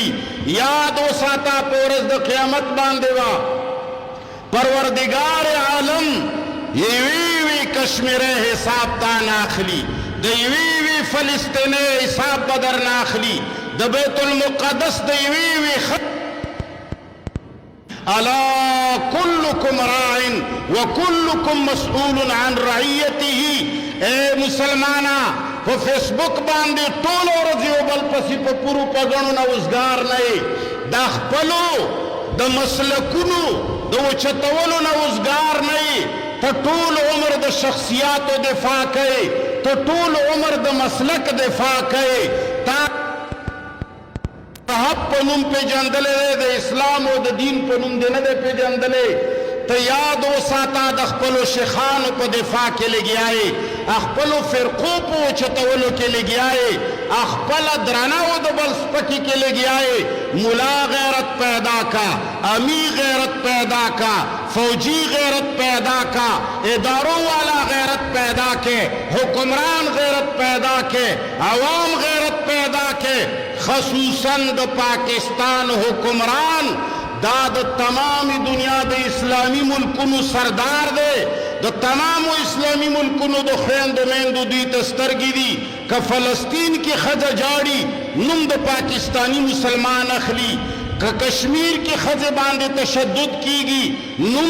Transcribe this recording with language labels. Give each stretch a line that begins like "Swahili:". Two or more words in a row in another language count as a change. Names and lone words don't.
Pashto: یاد وساته په ورځ د قیامت باندې وا پروردگار عالم یوی کشمیری حساب تا ناخلی، د یوی فلسطینی حساب بدر ناخلی، د بیت المقدس د یوی
Arabic: الا كلكم راع وكلكم مسؤول عن رعيته.
Pashto: اے مسلمانا په فیسبوک باندې ټول ورځ یو بل پسې په پروپاګانو نه وزګار نه یې، دا خپلو د مسلکونو د اوچتولو نه وزګار نه یې، ته ټول عمر د شخصیاتو دفاع کوې، ته ټول عمر د مسلک دفاع کوې، مذهب په نوم پیژندلی دی د اسلام او د دین په نوم دی نه دی پیژندلی ته یاد وساته د خپلو شیخانو په دفاع کې لګیا یې خپلو فرقو په اوچتولو کې لګیا یې خپله درنه او د بل سپکي کې لګیا یې
Urdu: ملا غیرت پیدا کا امی غیرت پیدا کا فوجی غیرت پیدا کا اداروں والا غیرت پیدا کے
Pashto: حکمران غیرت پیدا کے عوام غیرت پیدا کے خصوصاً د پاکستان حکمران دا د تمام دنیا د اسلامی ملکونو سردار دی د تمامو اسلامی ملکونو د خویندو میندو دوی ته سترګې دي که فلسطین کې ښځه جاړي نوم د پاکستانی مسلمان اخلي که کشمیر کې ښځې باندې تشدد کیږي نوم